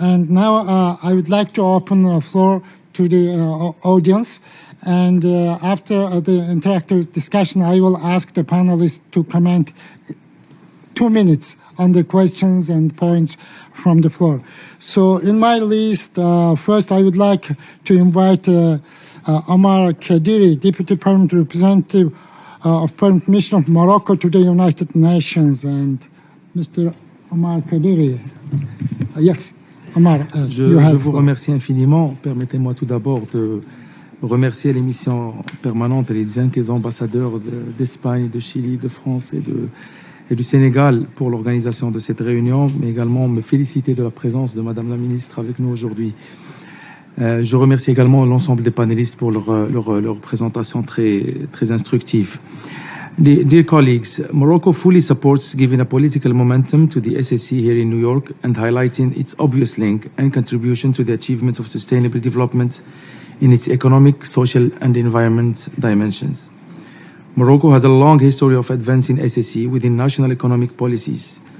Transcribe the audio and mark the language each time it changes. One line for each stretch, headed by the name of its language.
English: And now I would like to open the floor to the audience, and after the interactive discussion, I will ask the panelists to comment 2 minutes on the questions and points from the floor. So in my list, first I would like to invite Omar Kadiri, Deputy Permanent Representative of Permanent Mission of Morocco to the United Nations. And Mr. Omar Kadiri. Yes, Omar,
French: je vous remercie infiniment. Permettez-moi tout d'abord de remercier les missions permanentes et les ambassadeurs d'Espagne, de Chili, de France et du Sénégal pour l'organisation de cette réunion, mais également me féliciter de la présence de Madame la Ministre avec nous aujourd'hui. Je remercie également l'ensemble des panélistes pour leur présentation très instructive.
English: Dear colleagues, Morocco fully supports giving a political momentum to the SSE here in New York and highlighting its obvious link and contribution to the achievement of sustainable development in its economic, social and environment dimensions. Morocco has a long history of advancing SSE within national economic policies.